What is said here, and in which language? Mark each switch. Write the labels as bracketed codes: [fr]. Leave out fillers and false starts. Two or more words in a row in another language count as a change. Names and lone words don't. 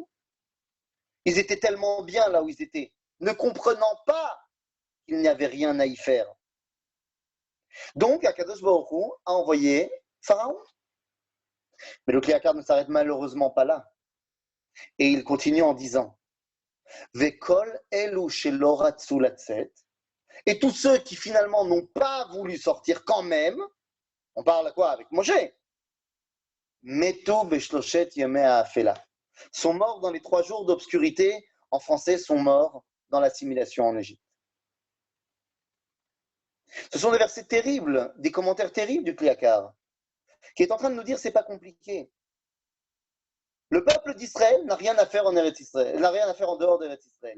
[fr] Ils étaient tellement bien là où ils étaient, ne comprenant pas qu'il n'y avait rien à y faire. Donc Akadosh Baruch Hu a envoyé Pharaon. Mais le Kliaka ne s'arrête malheureusement pas là. Et il continue en disant [he] וכל אלו שלא רצו לצאת. [fr] Et tous ceux qui finalement n'ont pas voulu sortir quand même, on parle quoi avec Moshe? [he] מתו בשלשת ימי האפלה. [fr] Sont morts dans les 3 jours d'obscurité. En français, sont morts dans l'assimilation en Égypte. Ce sont des versets terribles, des commentaires terribles du Kliakar, qui est en train de nous dire c'est pas compliqué. Le peuple d'Israël n'a rien à faire en Eretz Israël, n'a rien à faire en dehors d'Eretz Israël.